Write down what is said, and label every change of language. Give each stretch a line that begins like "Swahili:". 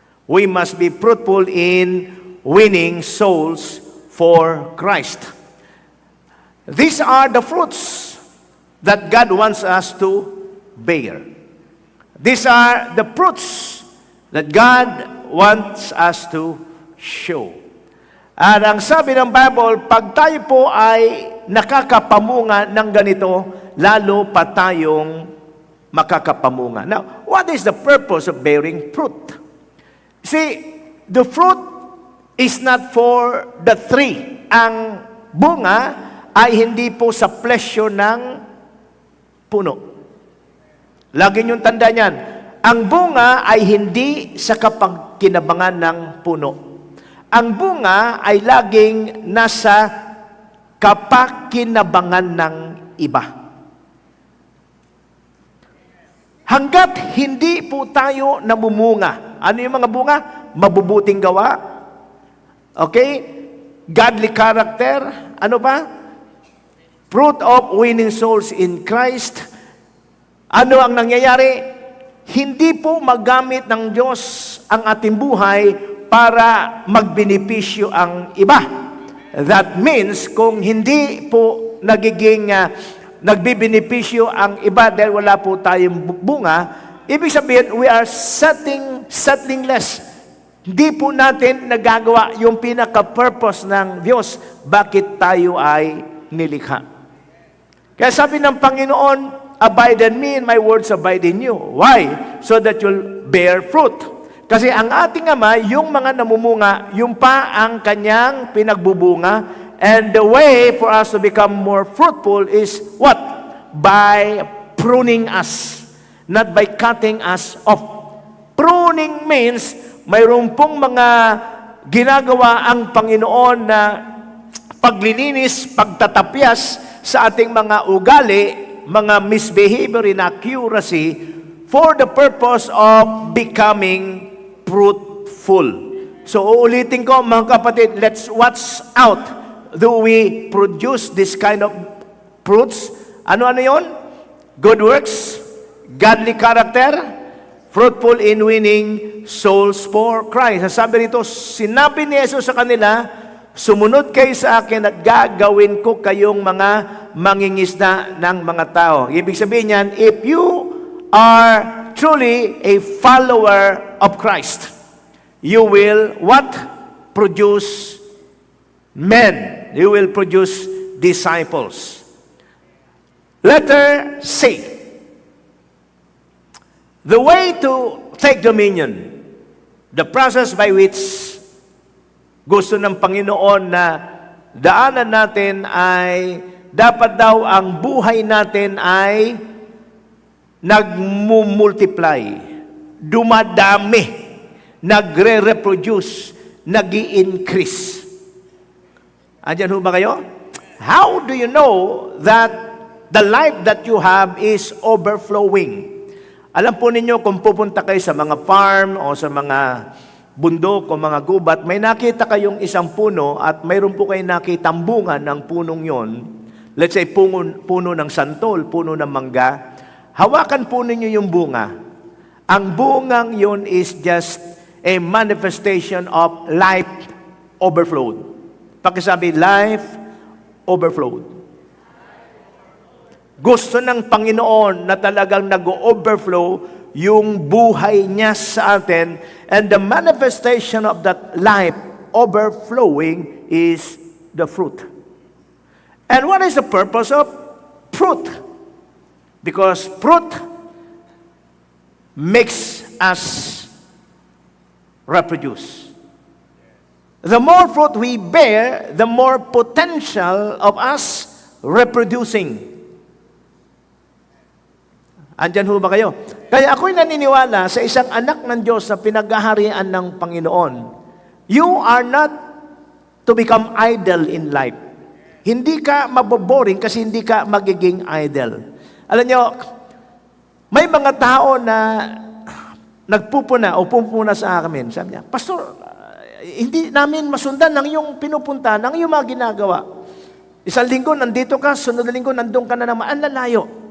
English: We must be fruitful in winning souls for Christ. These are the fruits that God wants us to bear. These are the fruits that God wants us to show.
Filipino: At ang sabi ng Bible, pag tayo po ay nakakapamunga ng ganito, lalo pa tayong makakapamunga.
English: Now, what is the purpose of bearing fruit? See, the fruit is not for the tree.
Filipino: Ang bunga ay hindi po sa plesyo ng puno. Lagi niyong tanda niyan. Ang bunga ay hindi sa kapagkinabangan ng puno. Ang bunga ay laging nasa kapakinabangan ng iba. Hanggat hindi po tayo namumunga. Ano yung mga bunga? Mabubuting gawa. Okay?
English: Godly character.
Filipino: Ano pa?
English: Fruit of winning souls in Christ.
Filipino: Ano ang nangyayari? Hindi po magamit ng Diyos ang ating buhay para magbenepisyo ang iba.
English: That means,
Filipino: kung hindi po nagbibenepisyo ang iba dahil wala po tayong bunga, ibig sabihin,
English: we are settling less.
Filipino: Hindi po natin nagagawa yung pinaka-purpose ng Diyos, bakit tayo ay nilikha. Kaya sabi ng Panginoon,
English: abide in me and my words abide in you. Why? So that you'll bear fruit.
Filipino: Kasi ang ating Ama, yung mga namumunga, yung pa ang kanyang pinagbubunga.
English: And the way for us to become more fruitful is what? By pruning us, not by cutting us off. Pruning means
Filipino: mayroon pong mga ginagawa ang Panginoon na paglilinis, pagtatapyas sa ating mga ugali, mga misbehavior, inaccuracy,
English: for the purpose of becoming fruitful.
Filipino: So, uulitin ko, mga kapatid,
English: let's watch out. Do we produce this kind of fruits?
Filipino: Ano-ano yon?
English: Good works, godly character, fruitful in winning souls for Christ.
Filipino: Sabi rito, sinabi ni Jesus sa kanila, sumunod kayo sa akin at gagawin ko kayong mga mangingisda ng mga tao. Ibig sabihin niyan,
English: if you are truly a follower of Christ, you will what? Produce men. You will produce disciples. Letter C. The way to take dominion, the process by which
Filipino: gusto ng Panginoon na daanan natin ay dapat daw ang buhay natin ay nagmumultiply, dumadami, nagre-reproduce, nag-i-increase. Andiyan ho ba kayo?
English: How do you know that the life that you have is overflowing?
Filipino: Alam po ninyo, kung pupunta kayo sa mga farm o sa mga bundok o mga gubat, may nakita kayong isang puno at mayroon po kayo nakitang bunga ng punong yon. Let's say, puno ng santol, puno ng mangga. Hawakan po ninyo yung bunga. Ang bungang yon
English: is just a manifestation of life overflowed.
Filipino: Pakisabi,
English: life overflowed.
Filipino: Gusto ng Panginoon na talagang nag-overflow yung buhay niya sa atin,
English: and the manifestation of that life overflowing is the fruit. And what is the purpose of fruit? Because fruit makes us reproduce. The more fruit we bear, the more potential of us reproducing.
Filipino: Andyan ho ba kayo? Kaya ako'y naniniwala sa isang anak ng Diyos na pinaghaharian ng Panginoon.
English: You are not to become idle in life.
Filipino: Hindi ka maboboring kasi hindi ka magiging idle. Alam nyo, may mga tao na nagpupuna o pumpuna sa amin. Sabi niya, Pastor, hindi namin masundan ng iyong pinupunta, ng iyong mga ginagawa. Isang linggo nandito ka, sunod na linggo nandun ka na naman. Ang lalayo.